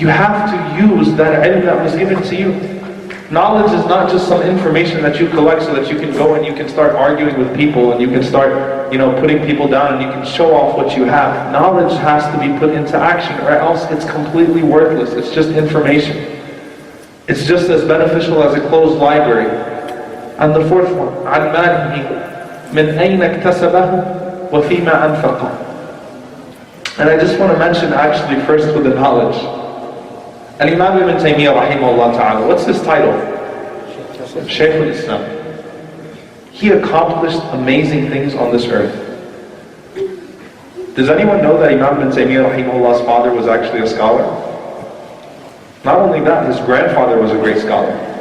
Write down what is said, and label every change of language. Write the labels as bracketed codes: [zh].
[en] You have to use that ilm that was given to you. Knowledge is not just some information that you collect so that you can go and you can start arguing with people and you can start, putting people down and you can show off what you have. Knowledge has to be put into action, or else it's completely worthless. It's just information. It's just as beneficial as a closed library. And the fourth one, [ar] عن ماله من أين اكتسبه وفيما أنفقه. [en] And I just want to mention actually first with the knowledge. Al-Imam Ibn Taymiyyah rahimahullah ta'ala, what's his title? Shaykh al-Islam. He accomplished amazing things on this earth. Does anyone know that Imam Ibn Taymiyyah rahimahullah's father was actually a scholar? Not only that, his grandfather was a great scholar.